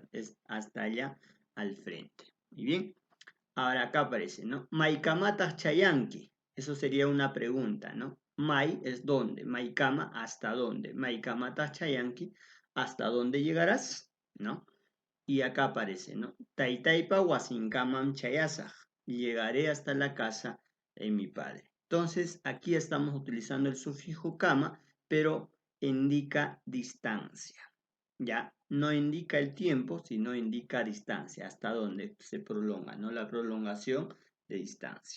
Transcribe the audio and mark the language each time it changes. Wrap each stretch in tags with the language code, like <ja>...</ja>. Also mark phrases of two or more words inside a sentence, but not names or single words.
<es>Es hasta allá al frente. Muy bien. Ahora acá aparece, ¿no?</es> <qu>Maikamatas chayanki.</qu> <es>Eso sería una pregunta, ¿no? Mai es dónde. Maikama, ¿hasta dónde?</es> <qu>Maikamatas chayanki,</qu> <es>¿hasta dónde llegarás? ¿No? Y acá aparece, ¿no?</es> <qu>Taitaipa wasinkamam chayasaj.</qu> <es>Llegaré hasta la casa de mi padre. Entonces, aquí estamos utilizando el sufijo kama, pero indica distancia, ¿ya? No indica el tiempo, sino indica distancia, hasta dónde se prolonga, ¿no? La prolongación de distancia.</es>